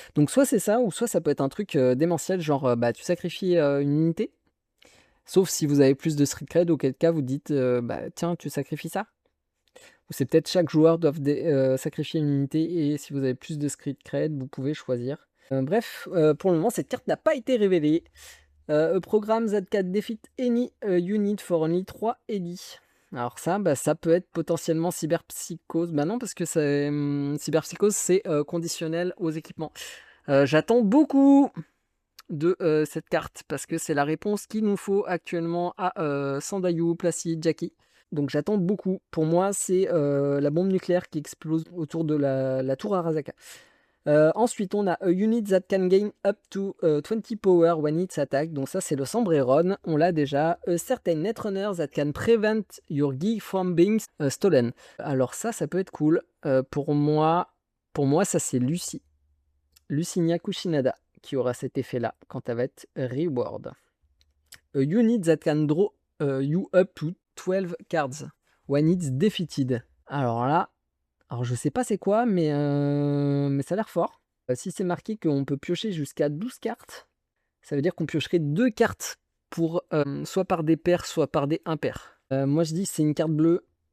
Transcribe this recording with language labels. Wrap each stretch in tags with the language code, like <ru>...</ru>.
<fr>Donc soit c'est ça, ou soit ça peut être un truc démentiel, genre bah tu sacrifies une unité. Sauf si vous avez plus de street cred, auquel cas vous dites bah tiens tu sacrifies ça. Ou c'est peut-être chaque joueur doit sacrifier une unité et si vous avez plus de street cred, vous pouvez choisir. Bref, pour le moment cette carte n'a pas été révélée.</fr> <en>A program that can defeat any unit for only 3 ED.</en> <fr>Alors ça, bah, ça peut être potentiellement cyberpsychose. Bah non, parce que cyberpsychose, c'est conditionnel aux équipements. J'attends beaucoup de cette carte, parce que c'est la réponse qu'il nous faut actuellement à Sandayu, Placid, Jackie. Donc j'attends beaucoup. Pour moi, c'est la bombe nucléaire qui explose autour de la tour Arasaka. Ensuite, on a</fr> <en>a unit that can gain up to 20 power when it's attack.</en> <fr>Donc ça, c'est le Sombreron. On l'a déjà.</fr> <en>A certain netrunner that can prevent your gear from being stolen.</en> <fr>Alors ça peut être cool. Pour moi, ça c'est Lucie. Lucinia Kushinada qui aura cet effet-là quand elle va être reward.</fr> <en>A unit that can draw you up to 12 cards when it's defeated.</en> <fr>Alors là, je sais pas c'est quoi, mais ça a l'air fort. Si c'est marqué qu'on peut piocher jusqu'à 12 cartes, ça veut dire qu'on piocherait 2 cartes pour soit par des pairs, soit par des impairs. Moi je dis c'est une carte bleue.</fr>